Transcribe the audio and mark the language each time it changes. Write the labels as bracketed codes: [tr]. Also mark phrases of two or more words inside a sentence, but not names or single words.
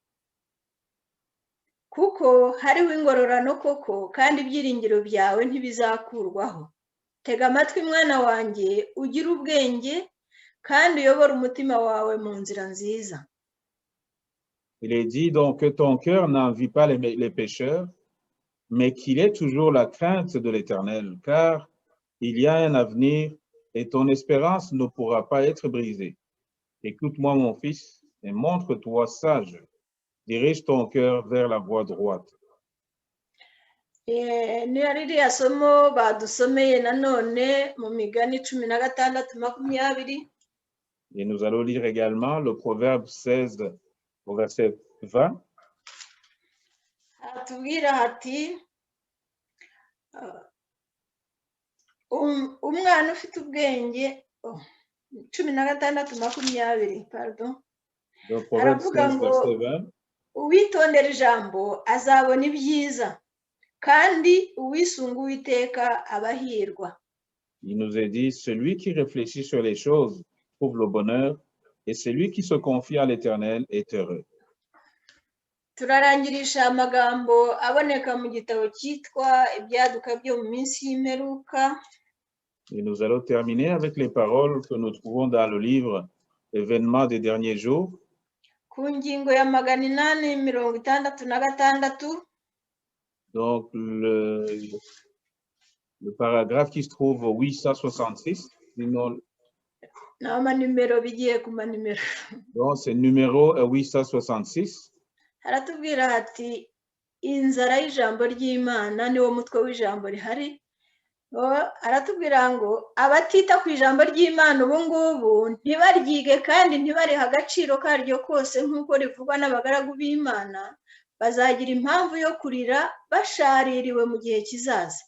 [rw] Kuko hariho ingororano koko kandi ibyiringiro byawe ntibizakurwaho. Tega amatwi mwana wanjye ugire ubwenge kandi uyobore umutima wawe mu nzira nziza. [fr] Il est dit donc que ton cœur n'envie pas les pécheurs, mais qu'il ait toujours la crainte de l'Éternel, car il y a un avenir et ton espérance ne pourra pas être brisée. Écoute-moi, mon fils, et montre-toi sage. Dirige ton cœur vers la voie droite. [rw] Ni ririya somo badusomeye nanone mu Migani 16:20. [fr] Et nous allons lire également le Proverbe 16 au verset 20. [rw] Atubwira hati umwana ufite ubwenge 16:20, [fr] pardon. Le Proverbe 16 verset 20. [rw] Uwitondera ijambo azabona ibyiza kandi uwisunga Uwiteka aba ahirwa. [fr] Il nous est dit, celui qui réfléchit sur les choses trouve le bonheur, et celui qui se confie à l'Éternel est heureux. [rw] Turarangirisha amagambo aboneka mu gitabo cyitwa Ibyaduka byo mu minsi y'imperuka. [fr] Et nous allons terminer avec les paroles que nous trouvons dans le livre Événements des derniers jours. [rw] Ku ngingo ya 866. [fr] Donc, le paragraphe qui se trouve au 866, sinon, [rw] Ni amanimero bigiye ku manimero. [fr] donc c'est numéro 866. [rw] Haratubwira hati inzara y'ijambo ry'Imana niwo mutwe w'ijambo rihari. Aratubwira ngo abatita ku ijambo ry'Imana ubu ngubu ntibaryige kandi ntibariha agaciro karyo kose nk'uko rivugwa n'abagaragu b'Imana, bazagira impamvu yo kurira bashaririwe mu gihe kizaza.